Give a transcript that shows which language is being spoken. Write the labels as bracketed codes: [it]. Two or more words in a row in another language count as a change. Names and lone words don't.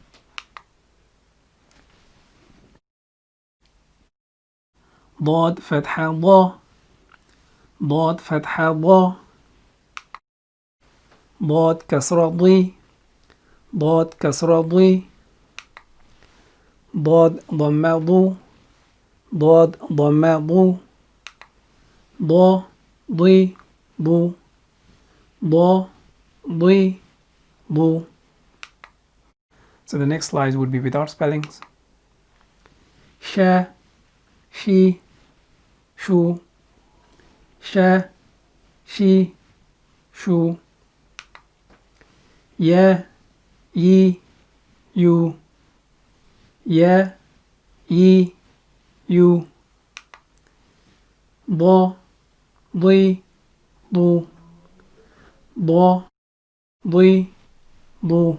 [ar] ضاد فتحة ضَ، ضاد فتحة ضَ، ضاد كسرة ضِ، ضاد كسرة ضِ، ضاد ضمة ضُ، ضاد ضمة ضُ، ضَ ضِ ضُ، ضَ ضِ ضُ. [en] So the next slides would be without spellings. [ar] شَ، شِ، شُ، شَ، شِ، شُ. يَ، يِ، يُ، يَ، يِ، يُ، ضَ, ضِ، ضُ، ضَ، ضِ، ضُ.